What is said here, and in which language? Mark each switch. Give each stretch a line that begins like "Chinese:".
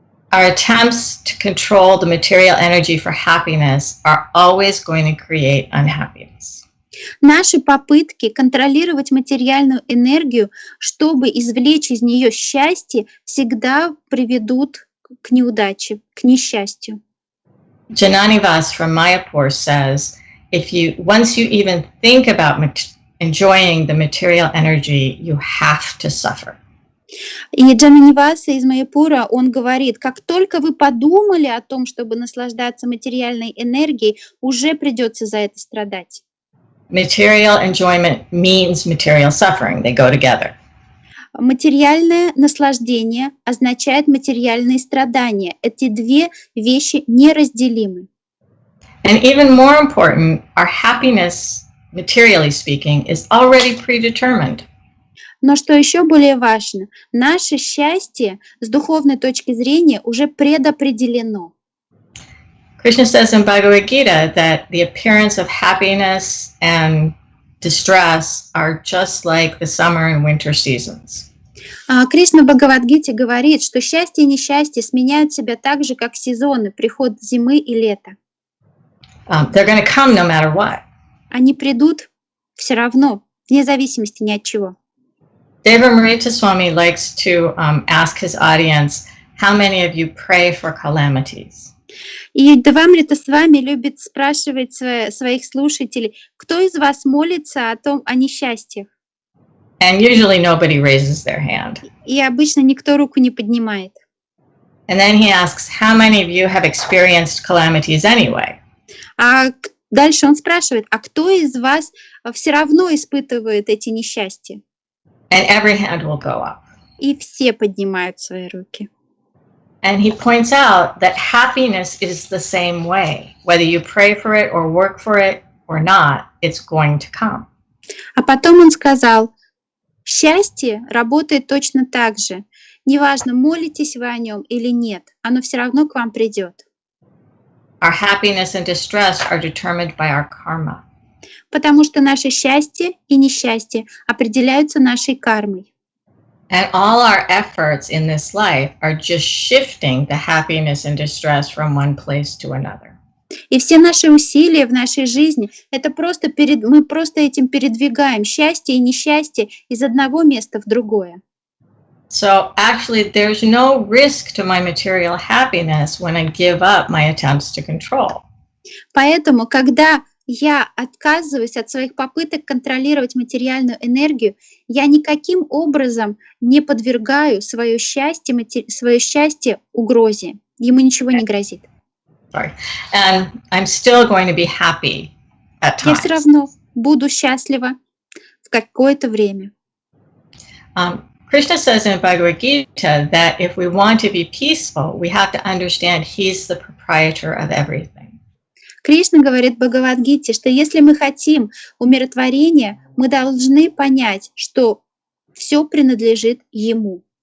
English: Our attempts to control the material energy for happiness are always going to create unhappiness.
Russian: Наши попытки контролировать материальную энергию, чтобы извлечь из нее счастье, всегда приведут к неудаче, к несчастью.
English: Jananivas from Mayapur says, once you even think about enjoying the material energy, you have to suffer.
Russian: И Джананиваса из Майяпура, он говорит, как только вы подумали о том, чтобы наслаждаться материальной энергией, уже придется за это страдать.
English: Material enjoyment means material suffering. They go together.
Russian: Материальное наслаждение означает материальные страдания. Эти две вещи неразделимы.
English: And even more important, our happiness, materially speaking, is already predetermined.
Russian: Но что еще более важно, наше счастье с духовной точки зрения уже предопределено.
English: Krishna says in Bhagavad Gita that the appearance of happiness and distress are just like the summer and winter seasons.
Russian: Кришна в Бхагавад-гите говорит, что счастье и несчастье сменяют себя так же, как сезоны, приход зимы и лета.
English: They're going to come no matter what.
Russian: Они придут все равно, вне зависимости ни от чего.
English: Devi Swami likes to ask his audience, how many of you pray for calamities?
Russian: И Девамрита с вами любит спрашивать своих слушателей, кто из вас молится о несчастьях?
English: And usually nobody raises their hand.
Russian: И обычно никто руку не поднимает.
English: And then he asks, how many of you have experienced calamities anyway?
Russian: А дальше он спрашивает, а кто из вас все равно испытывает эти несчастья?
English: And every hand will go up.
Russian: И все поднимают свои руки.
English: And he points out that happiness is the same way. Whether you pray for it or work for it or not, it's going to come.
Russian: А потом он сказал, счастье работает точно так же. Неважно, молитесь вы о нем или нет, оно все равно к вам придет.
English: Our happiness and distress are determined by our karma.
Russian: Потому что наше счастье и несчастье определяются нашей кармой.
English: And all our efforts in this life are just shifting the happiness and distress from one place to another.
Russian: И все наши усилия в нашей жизни, это просто мы просто этим передвигаем счастье и несчастье из одного места в другое.
English: So actually, there's no risk to my material happiness when I give up my attempts to control.
Russian: Поэтому, когда я отказываюсь от своих попыток контролировать материальную энергию, я никаким образом не подвергаю свое счастье угрозе. Ему ничего не грозит.
English: Sorry. And I'm still going to be happy at times.
Russian: Я все равно буду счастлива в какое-то время.
English: Krishna says in Bhagavad Gita that if we want to be peaceful, we have to understand he's the proprietor of everything.
Russian: Кришна говорит в Бхагавад-гите, что если мы хотим умиротворения, мы должны понять, что все принадлежит Ему.